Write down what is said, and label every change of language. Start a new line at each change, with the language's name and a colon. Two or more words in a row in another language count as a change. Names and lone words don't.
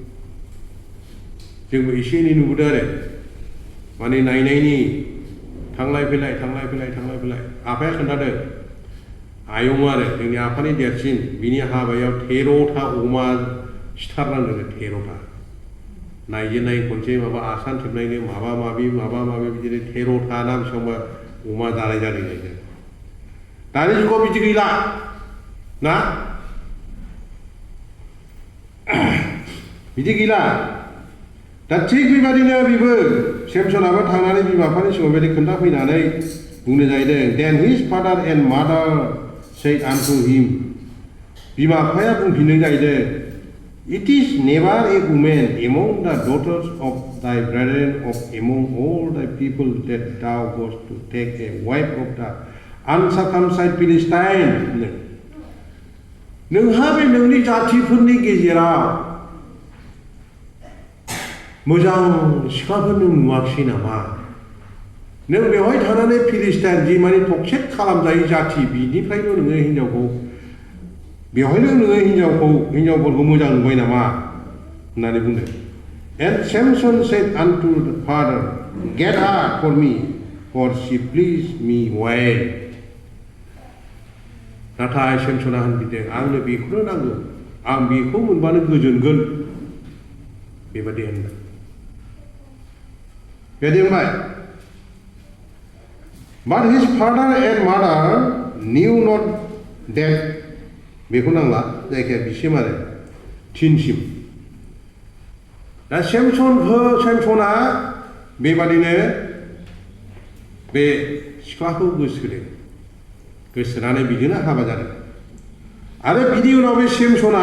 Bodo: आरो माने नायनायनि थांलाय फैलाय आफाया खोन्थादों आयं आरो जोंनि आफानि देरसिन बिनि हाबायाव 13था अमा सिथारनांदों 13था नायजेननाय खनसे माबा आसान थेबनायनो माबा माबि बिदिनो 13था ना बेसेबांबा अमा जानाय जादों जाहैदों दानि जुगाव बिदि गैला ना बिदि गैला दा थिग बेबादिनो बिबो सेमसनाबो थांनानै बिमा बिफानि सिगाङाव बेबायदि खोन्थाफैनानै बुंनो जाहैदों
English: then his father and mother said unto him
Bodo: बिमा बिफाया बुंफिनदों जाहैदों
English: it is never a woman among the daughters of thy brethren of among all thy people that thou goest to take a wife of the uncircumcised Philistine
Bodo: नोंहा बे नोंनि जातिफोरनि गेजेराव मोजां सिख्लाफोर नों नुवाखिसै नामा नों बेवहाय थानानै फिलिस्टाइन जि माने टक्सेट खालामजायै जाति बिनिफ्रायनो नोङो हिन्जावखौ बेवहायनो नोङो हिन्जावफोरखौ मोजां नुबाय नामा होननानै बुंदों
English: and Samson said unto the father get her for me for she pleased me well
Bodo: नाथाय सेमसना होनफिनदों आंनो बेखौनो नांगौ आं बेखौ मोनबानो गोजोनगोन बेबादि होनदों बेबादि होनबाय
English: but his father and mother knew not that
Bodo: बेखौ नांला जायखिया बिसिम आरो थिनसिम दा सेमसना बेबादिनो बे सिख्लाखौ गोसोनानै बिदिनो हाबा जादों आरो बिनि उनाव बे सेमसना